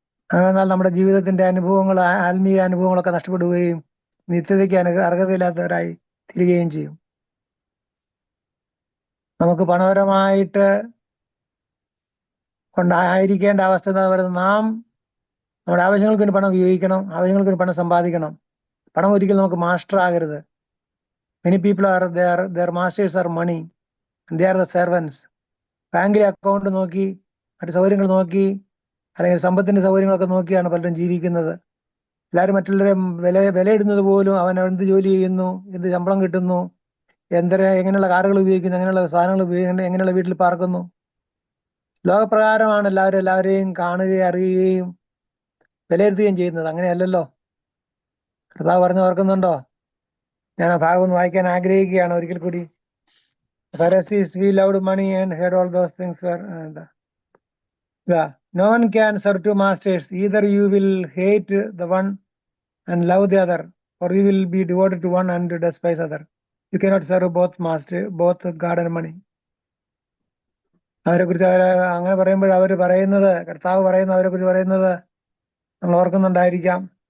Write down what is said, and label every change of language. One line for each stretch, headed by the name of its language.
Malayalam: എന്നാൽ നമ്മുടെ ജീവിതത്തിന്റെ അനുഭവങ്ങൾ, ആത്മീയ അനുഭവങ്ങളൊക്കെ നഷ്ടപ്പെടുകയും നിത്യതയ്ക്ക് അർഹതയില്ലാത്തവരായി തീരുകയും ചെയ്യും. നമുക്ക് പണപരമായിട്ട് കൊണ്ടായിരിക്കേണ്ട അവസ്ഥ എന്ന് പറയുന്നത്, നാം നമ്മുടെ ആവശ്യങ്ങൾക്ക് വേണ്ടി പണം ഉപയോഗിക്കണം, ആവശ്യങ്ങൾക്ക് വേണ്ടി പണം സമ്പാദിക്കണം. പണം ഒരിക്കലും നമുക്ക് മാസ്റ്റർ ആകരുത്.
English: Many people are their masters are money and they are the servants.
Malayalam: ബാങ്കിലെ അക്കൗണ്ട് നോക്കി, മറ്റു സൗകര്യങ്ങൾ നോക്കി, അല്ലെങ്കിൽ സമ്പത്തിന്റെ സൗകര്യങ്ങളൊക്കെ നോക്കിയാണ് പലരും ജീവിക്കുന്നത്. എല്ലാവരും മറ്റുള്ളവരെ വിലയിടുന്നത് പോലും അവൻ എന്ത് ജോലി ചെയ്യുന്നു, എന്ത് ശമ്പളം കിട്ടുന്നു, എങ്ങനെയുള്ള കാറുകൾ ഉപയോഗിക്കുന്നു, എങ്ങനെയുള്ള സാധനങ്ങൾ ഉപയോഗിക്കുന്നു, എങ്ങനെയുള്ള വീട്ടിൽ പാർക്കുന്നു. ലോകപ്രകാരമാണ് എല്ലാവരെയും കാണുകയും അറിയുകയും വിലയിരുത്തുകയും ചെയ്യുന്നത്. അങ്ങനെയല്ലല്ലോ. കർത്താവ് പറഞ്ഞു ഓർക്കുന്നുണ്ടോ? ഞാൻ ആ ഭാഗം ഒന്ന് വായിക്കാൻ ആഗ്രഹിക്കുകയാണ് ഒരിക്കൽ കൂടി.
English: Pharisees, we loved money and had all those things were no one can serve two masters. Either you will hate the one and love the other, or you will be devoted to one and despise other. You cannot serve both God and money.
Malayalam: അവരെ കുറിച്ച് അങ്ങനെ പറയുമ്പോൾ അവര് പറയുന്നത്, കർത്താവ് പറയുന്നത്, അവരെ കുറിച്ച് പറയുന്നത് നമ്മൾ ഓർക്കുന്നുണ്ടായിരിക്കാം.